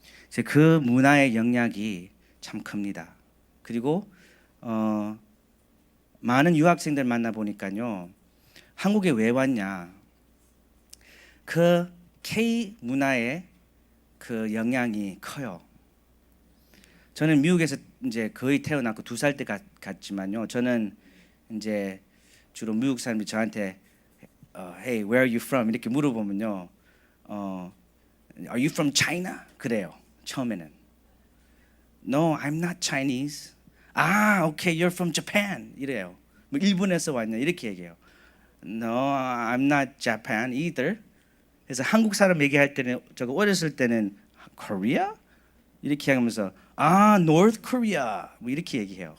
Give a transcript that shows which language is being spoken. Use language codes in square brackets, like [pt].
[ko] 그래서 그 문화의 영향이 참 큽니다. 그리고 많은 유학생들 만나보니까요, 한국에 왜 왔냐, 그 K 문화의 그 영향이 커요. 저는 미국에서 이제 거의 태어났고 2살 때 갔지만요, 저는 이제 주로 미국 사람들이 저한테 [en] Hey, where are you from? [ko] 이렇게 물어보면요, [en] Are you from China? [ko] 그래요. 처음에는 [en] No, I'm not Chinese. Okay, you're from Japan. [ko] 이래요. 뭐 일본에서 왔냐 이렇게 얘기해요. [en] No, I'm not Japan either. [ko] 그래서 한국 사람 얘기할 때는, 저거 어렸을 때는 Korea? 이렇게 하면서 North Korea 뭐 이렇게 얘기해요.